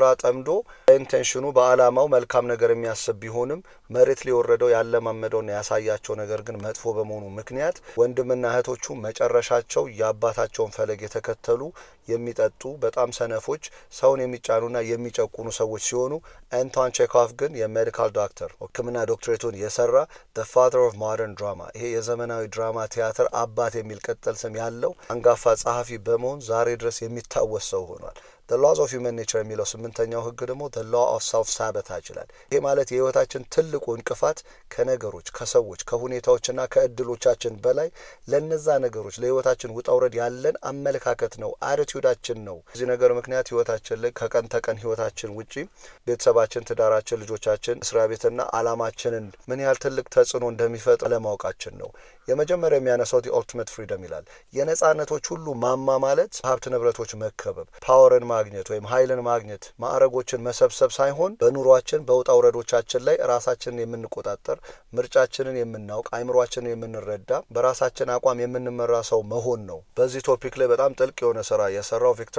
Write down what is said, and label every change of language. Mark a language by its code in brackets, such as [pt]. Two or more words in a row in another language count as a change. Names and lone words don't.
[am] ጠምዶ ኢንቴንሽኑ በአላማው መልካም ነገር የሚያስብ ቢሆን መሬት ላይ ወረደው ያለማመደውና ያሳያቸው ነገር ግን መጥፎ በመሆኑ ምክንያት ወንድምና እህቶቹ መጨረሻቸው የአባታቸውን ፈለግ የተከተሉ የሚጠጡ በጣም ሰነፎች ሰውን የሚጫኑና የሚጨቁኑ ሰዎች ሲሆኑ አንቶን ቼኮቭ ግን የሜዲካል ዶክተር ሕክምና ዶክትሬቱን የሰራ [en] the father of modern drama [am] ይሄ የዘመናዊ ድራማ ቲያትር አባት የሚል ቅጽል ስም ያለው አንጋፋ ጸሐፊ በመሆን ዛሬ ድረስ የሚታወስ ሰው ሆኗል። [en] the laws of human nature [am] የሚለው ስምንተኛው ህግ ደግሞ [en] the law of self sabotage [am] ይላል። ይሄ ማለት የህይወታችን ትልቁ እንቅፋት ከነገሮች፣ ከሰዎች፣ ከሁኔታዎችና ከእድሎቻችን በላይ ለነዛ ነገሮች ለህይወታችን ውጣውረድ ያለን አመለካከት ነው፣ አቲቲዩዳችን ነው። እዚህ ነገር ምክንያት ህይወታችን ላይ ከቀን ተቀን ህይወታችን ውጪ ቤተሰባችን፣ ትዳራችን፣ ልጆቻችን፣ እስራ ቤትና አላማችንን ምን ያህል ትልቅ ተጽዕኖ እንደሚፈጥር አለማወቃችን ነው። የመጀመሪያ የሚያነሳው [en] the ultimate freedom [am] ይላል። የነጻነቶች ሁሉ ማማ ማለት ሀብት ንብረቶች መከበብ፣ ፓወርን ማግኘት ወይም ኃይልን ማግኘት፣ ማዕረጎችን መሰብሰብ ሳይሆን በኑሯችን በውጣ ውረዶቻችን ላይ ራሳችንን የምንቆጣጠር፣ ምርጫችንን የምናውቅ፣ አይምሯችንን የምንረዳ፣ በራሳችን አቋም የምንመራ ሰው መሆን ነው። በዚህ ቶፒክ ላይ በጣም ጥልቅ የሆነ ስራ የሰራው ቪክተር